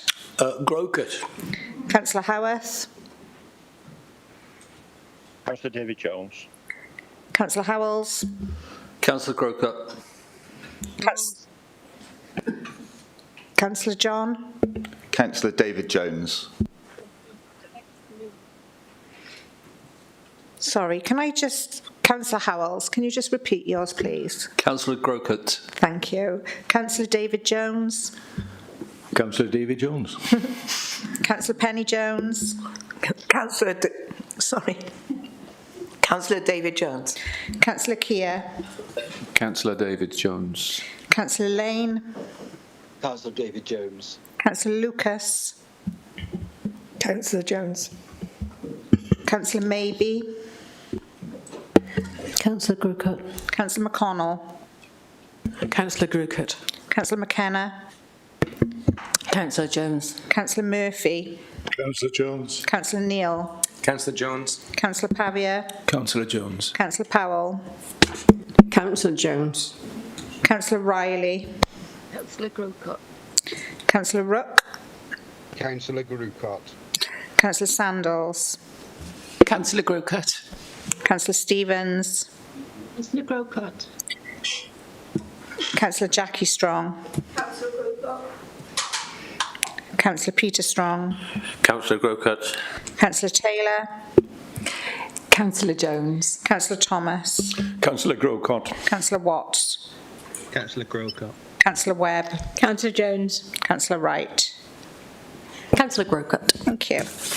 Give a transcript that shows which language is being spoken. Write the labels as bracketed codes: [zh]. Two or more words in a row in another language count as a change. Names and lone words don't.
[en] Grocott. Councillor Howarth. Councillor David Jones. Councillor Howells. Councillor Grocott. Councillor John. Councillor David Jones. Sorry, can I just... Councillor Howells, can you just repeat yours, please? Councillor Grocott. Thank you. Councillor David Jones. Councillor David Jones. Councillor Penny Jones. Councillor David Jones. Councillor Keir. Councillor David Jones. Councillor Lane. Councillor David Jones. Councillor Lucas. Councillor Jones. Councillor Maybe. Councillor Grocott. Councillor McConnell. Councillor Grocott. Councillor McKenna. Councillor Jones. Councillor Murphy. Councillor Jones. Councillor Neal. Councillor Jones. Councillor Pavia. Councillor Jones. Councillor Powell. Councillor Jones. Councillor Riley. Councillor Grocott. Councillor Rook. Councillor Grocott. Councillor Sandals. Councillor Grocott. Councillor Stevens. Councillor Grocott. Councillor Jackie Strong. Councillor Peter Strong. Councillor Grocott. Councillor Taylor. Councillor Jones. Councillor Thomas. Councillor Grocott. Councillor Watts. Councillor Grocott. Councillor Webb. Councillor Jones. Councillor Wright. Councillor Grocott. Thank you.